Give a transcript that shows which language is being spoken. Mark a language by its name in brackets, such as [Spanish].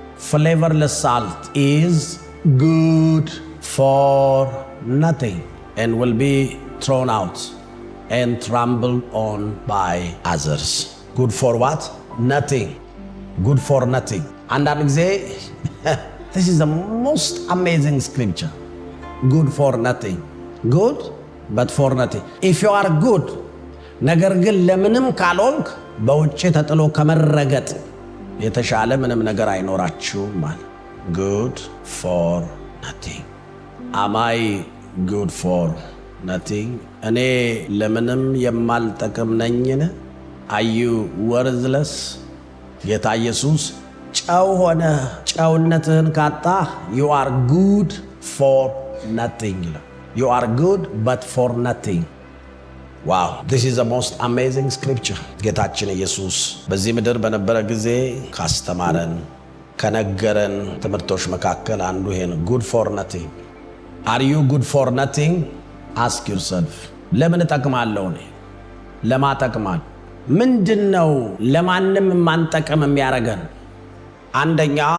[English] Flavorless salt is good for nothing and will be thrown out and trampled on by others. Good for what? Nothing. Good for nothing. And I'm saying, this is the most amazing scripture. Good for nothing. Good, but for nothing. If you are good, [Amharic] ነገር ግን ለምንም ካልሆንክ በውጭ ተጥሎ ከመረገጥ የተሻለ ምንም ነገር አይኖራችሁም ማለት። [English] good for nothing። am I good for nothing? [Amharic] እኔ ለምንም የማልጠቅም ነኝን? [English] are you worthless? [Amharic] ጌታ ኢየሱስ ጨው ሆነ ጨውነትህን ካጣ [English] you are good for nothing። you are good but for nothing። wow, this is the most amazing scripture። [Amharic] ጌታችን ኢየሱስ በዚህ ምድር በነበረ ጊዜ ካስተማረን ከነገረን ትምህርቶች መካከል አንዱ ይሄ ነው፣ [English] good for nothing። are you good for nothing? ask yourself። [Amharic] ለምን እጠቅማለሁ? እኔ ለማጠቅማል ምንድነው ለማንም ማንጠቅም የሚያረጋን? አንደኛ